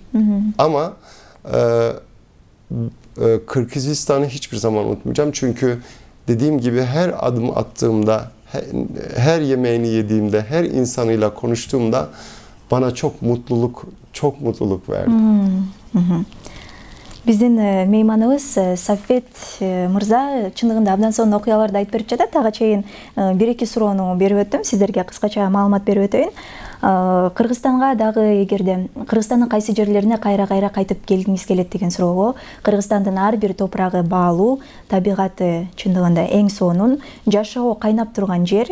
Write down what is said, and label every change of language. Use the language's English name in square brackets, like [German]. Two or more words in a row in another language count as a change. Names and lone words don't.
[Turkish] Ama Kırgızistan'ı hiçbir zaman unutmayacağım. Çünkü dediğim gibi her adım attığımda, her yemeğini yediğimde, her insanıyla konuştuğumda bana çok mutluluk verdi. [Kyrgyz] Биздин мейманыбыз Сафет мырза чындыгында абдан сонун окуяларды айтып берип жатат. Ага чейин 1-2 суроону берип өттүм, сиздерге кыскача маалымат берип өтөйүн. Кыргызстанга дагы эгерде Кыргызстандын кайсы жерлерине кайра кайтып келгиңиз келет деген суроого, Кыргызстандын ар бир топурагы баалуу, табигаты чындыгында эң сонун, жашоо кайнап турган жер.